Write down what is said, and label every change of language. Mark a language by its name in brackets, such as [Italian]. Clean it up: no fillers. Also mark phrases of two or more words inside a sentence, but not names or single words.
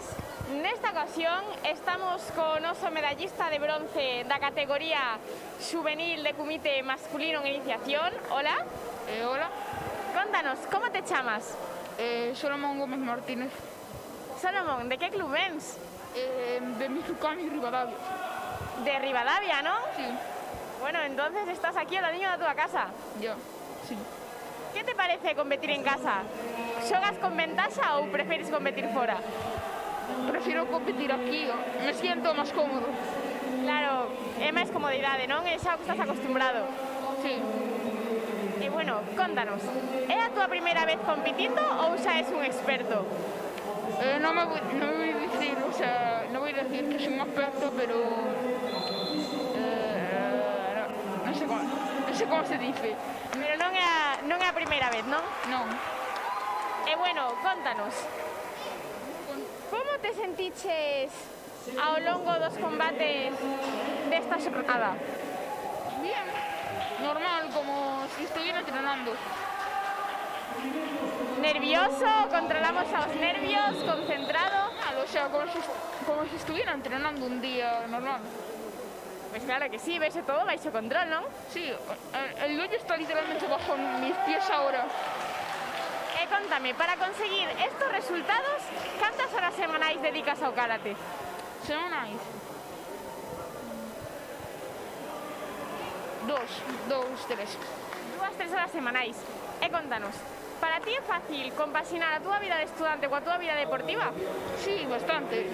[Galician] Nesta ocasión estamos con oso medallista de bronce da categoría juvenil de comité masculino en iniciación. Hola. Hola. Contanos, como te chamas? Solomón Gómez Martínez. Solomón, de que club vens? [Spanish] De Mizucán y Rivadavia. De Rivadavia, ¿no? Sí. Bueno, entonces estás aquí al niño de tu casa. Yo, sí. ¿Qué te parece competir en casa? [Galician] ¿Xogas con ventaja ou preferes competir fora? [Spanish] Prefiero competir aquí, me siento máis cómodo. [Galician] Claro, é máis comodidade, non? É xa o que estás acostumbrado. [Spanish] Sí. [Galician] E bueno, contanos, é a túa primeira vez competindo ou xa és un experto? [Spanish] No voy a decir, o sea, no voy a decir que soy un experto, pero no sé cómo se dice. [Galician] Pero non é a primeira vez, non? Non. E bueno, contanos, como te sentiches ao longo dos combates desta xornada? [Spanish] Bien, normal, como si estuviera entrenando. ¿Nervioso? ¿Controlamos a los nervios? ¿Concentrado? O sea, como si estuviera entrenando un día normal. Pues claro que sí, [Galician] veis todo baixo control, ¿no? [Spanish] Sí, el hoyo está literalmente bajo mis pies ahora. Contame, para conseguir estos resultados, ¿cuántas horas [Galician] semanais dedicas ao karate? Semanais. Tres. 2-3 horas semanais. E contanos, para ti é fácil compaxinar a túa vida de estudante coa túa vida deportiva? [Spanish] Sí, bastante.